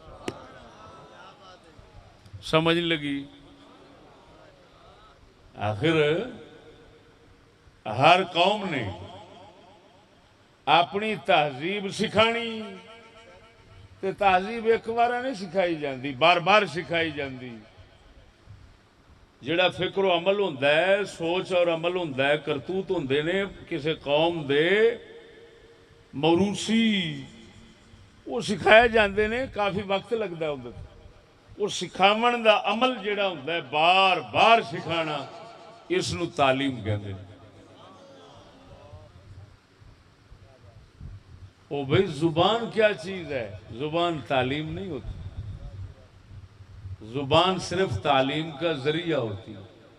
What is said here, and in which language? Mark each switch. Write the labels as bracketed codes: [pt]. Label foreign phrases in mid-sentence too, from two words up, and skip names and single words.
[pa] سمجھ نہیں لگی؟ آخر ہر قوم نے اپنی تہذیب سکھانی، تے تہذیب ایک بار نہیں سکھائی جاندی، بار بار سکھائی جاندی۔ جڑا فکر و عمل ہوندہ ہے، سوچ اور عمل ہوندہ ہے، کرتوت ہوندے نے کسی قوم دے موروثی، وہ سکھائے جاندے نے، کافی وقت لگتا ہے اندر۔ وہ سکھاون دا عمل جڑا ہوندہ ہے بار بار سکھانا، اس نو تعلیم کہندے ہیں۔ [ur] او بھئی زبان کیا چیز ہے؟ زبان تعلیم نہیں ہوتی، زبان صرف تعلیم کا ذریعہ ہوتی ہے۔